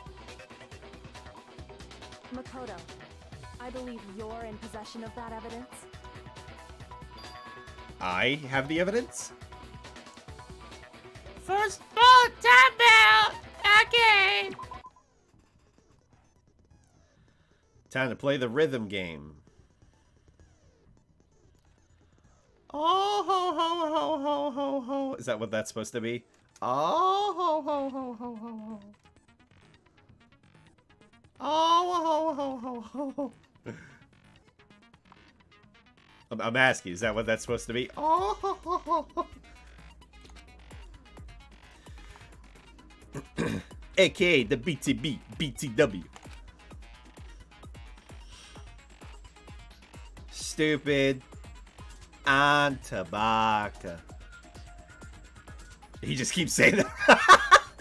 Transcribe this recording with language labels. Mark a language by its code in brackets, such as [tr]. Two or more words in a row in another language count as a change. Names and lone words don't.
[en] Makoto, I believe you're in possession of that evidence. I have the evidence? First ball, timeout! Okay! Time to play the rhythm game. Oh ho ho ho ho ho ho. Is that what that's supposed to be? Oh ho ho ho ho ho ho. Oh ho ho ho ho ho. I'm asking, is that what that's supposed to be? Oh ho ho ho ho. AKA the BTB BTW. Stupid and tobacco. He just keeps saying that.